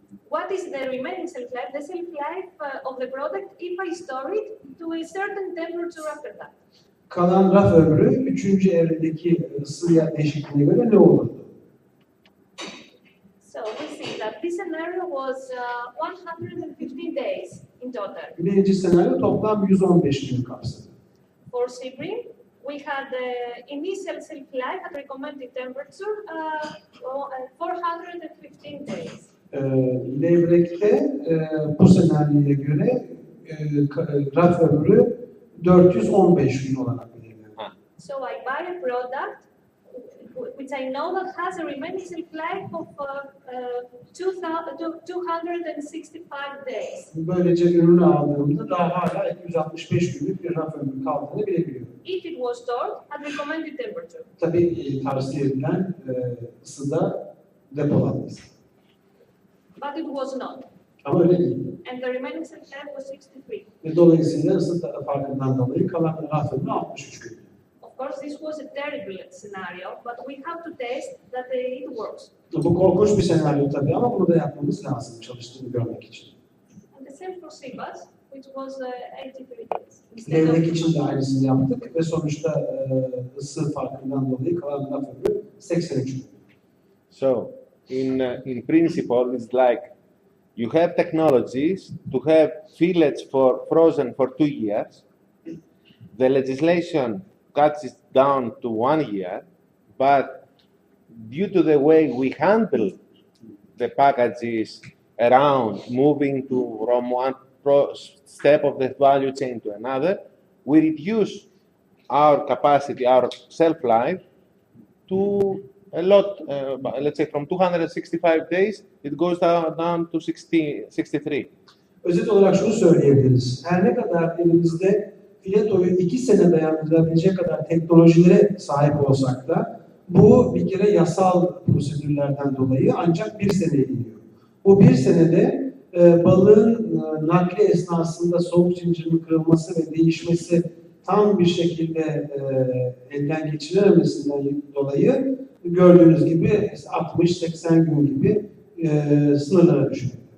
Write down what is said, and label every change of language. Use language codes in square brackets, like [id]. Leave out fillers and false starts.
[en] what is the remaining shelf life? The shelf life of the product if I store it to a certain temperature after that. [tr] Kalan raf ömrü 3. evredeki ısı değişikliğine göre ne olurdu? [en] So we see that this scenario was 115 days in total. [tr] Birinci senaryo toplam 115 gün kapsadı. [en] For sea bream, we had the initial shelf life at recommended temperature 415 days. [tr] Levrekte bu senaryoya göre raf ömrü 415 gün olarak belirleniyor. [en] So I buy a product which I know that has a remaining shelf life of 265 days. [tr] Böylece ürünü aldığımda daha hala 265 günlük bir raf ömrü kaldığını bilebiliyorum. [en] If it was stored at recommended temperature. [tr] Tabii tavsiye edilen ısıda depolanması. [en] But it was not. [tr] Ama öyle değil. [en] And the remaining shelf life was 63. [tr] Ve dolayısıyla ısı farkından dolayı kalan raf ömrü 63 gün. [en] Of course, this was a terrible scenario, but we have to test that it works. [tr] Bu korkunç bir senaryo tabii ama bunu da yapmamız lazım çalıştığını görmek için. [en] And the same for Sibas, which was 83 days. [tr] Levrek için de aynısını yaptık ve sonuçta ısı farkından dolayı kalan raf ömrü 83 gün. [en] So, in principle, it's like you have technologies to have fillets frozen for 2 years. The legislation cuts it down to 1 year, but due to the way we handle the packages around, moving from one step of the value chain to another, we reduce our capacity, our shelf life to a lot, let's say from 265 days, it goes down to 63. [tr] Özet olarak şunu söyleyebiliriz. Her ne kadar elimizde filetoyu 2 sene dayandırabilecek kadar teknolojilere sahip olsak da bu bir kere yasal prosedürlerden dolayı ancak 1 seneye iniyor. Bu 1 senede balığın nakli esnasında soğuk zincirinin kırılması ve değişmesi tam bir şekilde elden geçirememesinden dolayı gördüğünüz gibi 60-80 gün gibi sınırlara düşüyor.